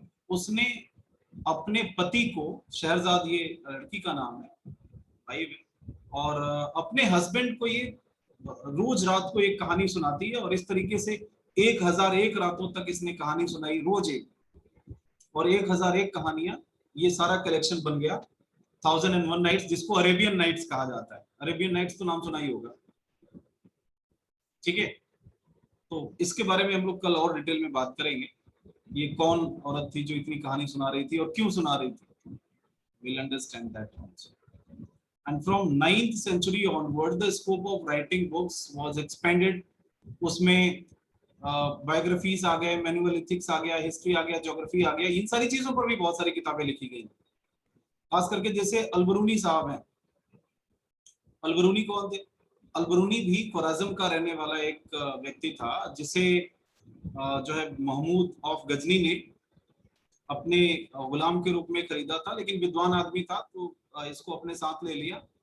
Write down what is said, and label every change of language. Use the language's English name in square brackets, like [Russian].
[Hindi] उसने अपने पति को, शहरजाद ये लड़की का नाम है भाई, और अपने हस्बैंड को ये रोज रात को एक कहानी सुनाती है, और इस तरीके से 1001 रातों तक इसने कहानी सुनाई, रोज एक, और 1001 कहानियां, ये सारा कलेक्शन बन गया 1001 नाइट्स, जिसको अरेबियन नाइट्स कहा जाता है। अरेबियन नाइट्स तो नाम सुना ही होगा। ठीक है, तो इसके बारे में हम लोग कल और डिटेल में बात करेंगे। ये कौन औरत थी जो इतनी कहानी सुना रही थी और क्यों सुना रही थी, [English] we'll understand that also. And from 9th century onward, the scope of writing books was expanded. [Hindi] उसमें बायोग्राफीज आ गए, मैनुअल एथिक्स आ गया, हिस्ट्री आ गया, ज्योग्राफी आ गया, इन सारी चीजों पर भी बहुत सारी किताबें लिखी गई। खास करके जैसे अलबरूनी साहब हैं। अलबरूनी कौन थे? अलबरूनी भी ख्वारिज़्म का रहने वाला एक व्यक्ति था, जिसे जो है महमूद ऑफ गजनी ने अपने गुलाम के रूप में खरीदा था, लेकिन विद्वान आदमी था तो इसको अपने साथ ले लिया।